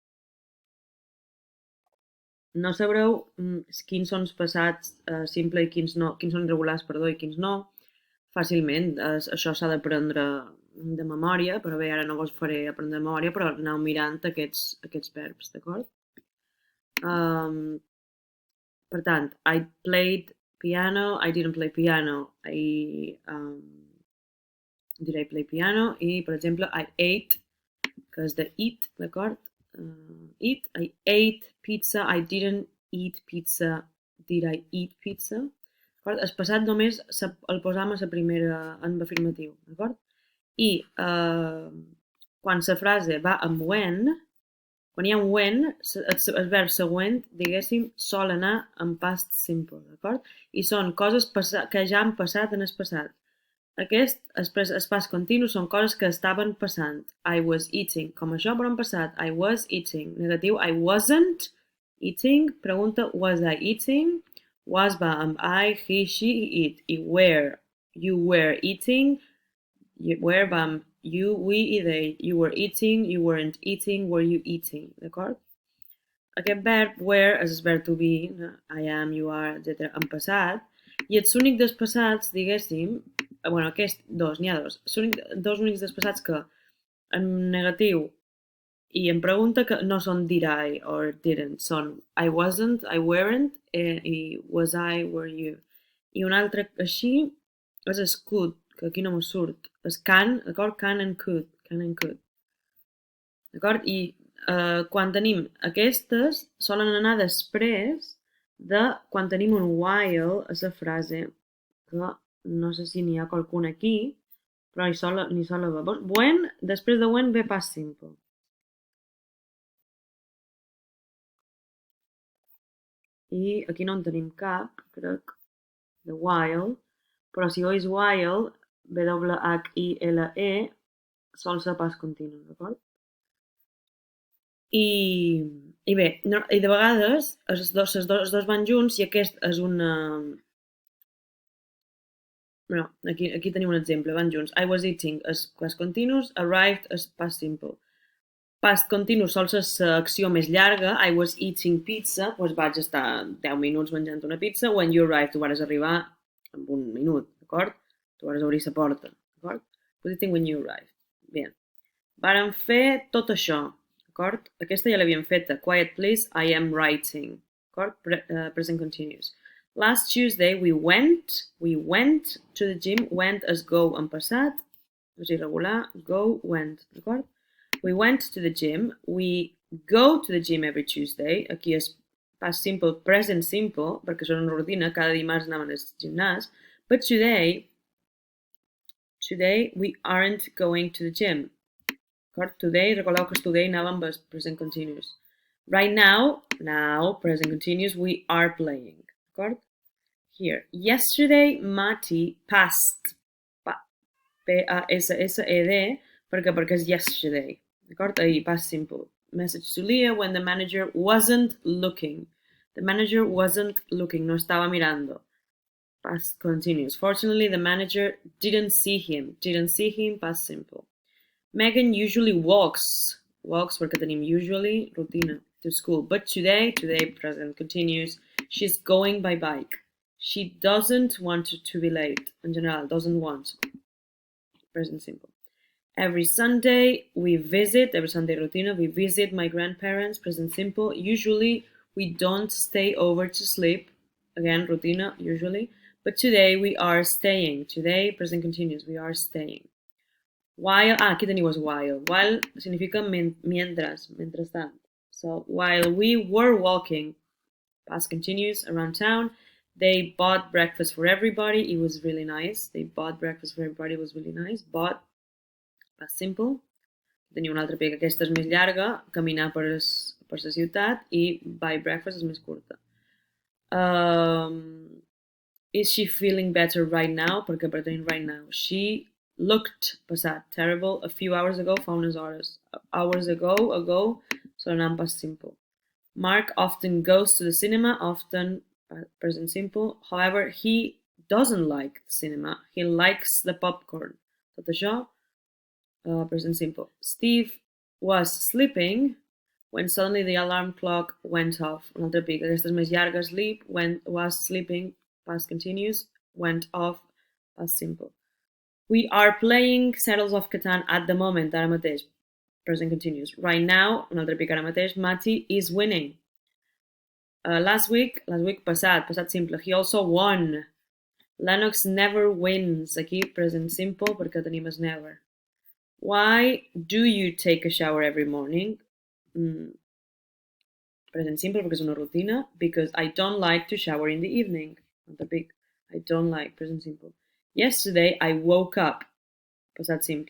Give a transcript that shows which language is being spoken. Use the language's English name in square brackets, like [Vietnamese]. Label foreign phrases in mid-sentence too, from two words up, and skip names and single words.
[Catalan] No sabreu quins són els passats simple i quins no, quins són irregulars, perdó, i quins no, fàcilment. Això s'ha d'aprendre de memòria, però bé, ara no vos faré aprendre de memòria, però aneu mirant aquests verbs, d'acord? Per tant, [English] I played piano, I didn't play piano, did I play piano? [Catalan] I, per exemple, [English] I ate, [Catalan] que és de eat, d'acord? [English] Eat, I ate pizza, I didn't eat pizza, did I eat pizza? [Catalan] El passat només el posam a la primera en afirmatiu, d'acord? I quan la frase va amb when, quan hi ha un when, el verb següent, diguéssim, sol anar en [English] past simple, [Catalan] d'acord? I són coses que ja han passat en el passat. Aquest, el pas continu, són coses que estaven passant. [English] I was eating, [Catalan] com això, però en passat. [English] I was eating. Negatiu, I wasn't eating. Pregunta, was I eating? [Catalan] Was va amb I, [English] he, she, it. I were, you were eating. [Catalan] Were va amb you, we i they. [English] You were eating, you weren't eating, were you eating. [Catalan] D'acord? Aquest verb, were, és el verb [English] to be, I am, you are, [Catalan] etc. en passat. I els únics despassats, diguéssim, bueno, aquests dos, n'hi ha dos. Són dos únics despassats que en negatiu i en pregunta que no són [English] did I or didn't, [Catalan] són [English] I wasn't, I weren't [Catalan] i [English] was I, were you. [Catalan] I un altre així és es could, que aquí no me surt. És can, d'acord? [English] Can and could. [Catalan] D'acord? I quan tenim aquestes, solen anar després de quan tenim un while a la frase, que no sé si n'hi ha qualcun aquí, però n'hi sol haver. When, després de when ve [English] past simple. [Catalan] I aquí no en tenim cap, crec, de while, però si ois while, W-H-I-L-E, sol ser pas continu, d'acord? I bé, no, i de vegades els dos van junts i aquest és una... Bueno, aquí tenim un exemple, van junts. [English] I was eating és past continuous, arrived és past simple. [Catalan] Past continu sol ser l'acció més llarga. [English] I was eating pizza, [Catalan] doncs vaig estar 10 minuts menjant una pizza. [English] When you arrived, [Catalan] tu vas arribar en un minut, d'acord? Tu vas obrir la porta, d'acord? [English] Was eating when you arrived. [Catalan] Bé. Vàrem fer tot això, d'acord? Aquesta ja l'havíem feta. [English] Quiet please, I am writing. D'acord? Present continuous. Last Tuesday we went to the gym. [Catalan] Went és go en passat. És irregular. Go, went, d'acord? [English] We went to the gym. We go to the gym every Tuesday. [Catalan] Aquí és [English] past simple, present simple, [Catalan] perquè són una rutina. Cada dimarts anàvem al gimnàs. [English] But today we aren't going to the gym. Today, [Catalan] recordeu que today anava amb [English] present continuous. Right now, present continuous, we are playing. D'acord? Here. Yesterday, Mati passed. [Catalan] P-A-S-S-E-D, perquè és yesterday. D'acord? Ahir, [English] past simple. message to Leah when the manager wasn't looking. The manager wasn't looking, [Spanish] no estaba mirando. [English] Past continuous. Fortunately, the manager didn't see him. Didn't see him, past simple. Megan usually walks [Catalan] perquè tenim [English] usually, rutina, to school. But today, present continuous, she's going by bike. She doesn't want to be late. In general, doesn't want. Present simple. Every Sunday rutina, we visit my grandparents, present simple. Usually, we don't stay over to sleep. Again, rutina, usually. But today, we are staying. Today, present continuous, we are staying. While, aquí teniu while. While significa [Spanish] mientras tant. [English] So, while we were walking, past continuous, around town, they bought breakfast for everybody. It was really nice. They bought breakfast for everybody. It was really nice. Bought, past simple. [Catalan] Teniu una altra pega. Aquesta és més llarga, caminar per la ciutat, i [English] buy breakfast [Catalan] és més curta. [English] Is she feeling better right now? [Catalan] Perquè per tenir [English] right now. She looked passat, terrible, a few hours ago, [Catalan] fa unes hores. [English] Hours ago, so anant past simple. Mark often goes to the cinema, often present simple. However, he doesn't like the cinema. He likes the popcorn. [Catalan] Tot això, [English] present simple. Steve was sleeping when suddenly the alarm clock went off. [Catalan] Un altre pic. Aquesta és més llarga. [English] Sleep, was sleeping, past continuous, went off, past simple. We are playing Settlers of Catan at the moment, [Catalan] ara mateix. [English] Present continuous. Right now, [Catalan] un altre pic ara mateix, [English] Matty is winning. Last week [Catalan] passat simple. [English] He also won. Lennox never wins. [Catalan] Aquí, [English] present simple, [Catalan] perquè tenim es never. [English] Why do you take a shower every morning? Present simple, [Catalan] perquè és una rutina. [English] Because I don't like to shower in the evening. Not a big. I don't like, present simple. Yesterday, I woke up. [Catalan] Passat simple.